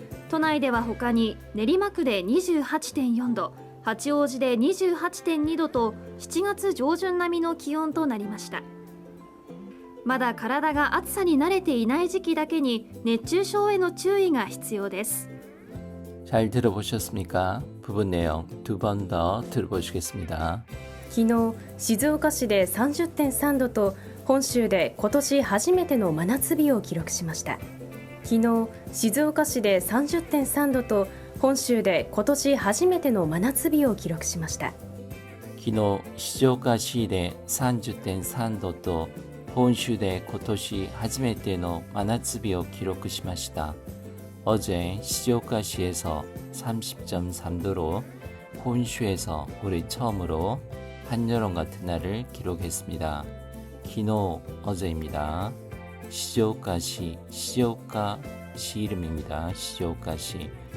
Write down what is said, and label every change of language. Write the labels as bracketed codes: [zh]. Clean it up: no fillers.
[ja] 都内では他に練馬区で 28.4 度、八王子で 28.2 度と7月上旬並みの気温となりました。まだ体が暑さに慣れていない時期だけに熱中症への注意が必要です。 [ko] 잘 들어보셨습니까? 부분 내용 두 번 더 들어보시겠습니다. [ja] 昨日、静岡市で 30.3 度と本州で今年初めての真夏日を記録しました。昨日、静岡市で 30.3 度と本州で今年初めての真夏日を記録しました。昨日、静岡市で 30.3 度と本州で今年初めての真夏日を記録しました。 [ko] 어제 시즈오카시에서 30.3도로 혼슈에서 올해 처음으로 한여름 같은 날을 기록했습니다. 기노 어제입니다. 시즈오카시, 시즈오카시 이름입니다. 시즈오카시.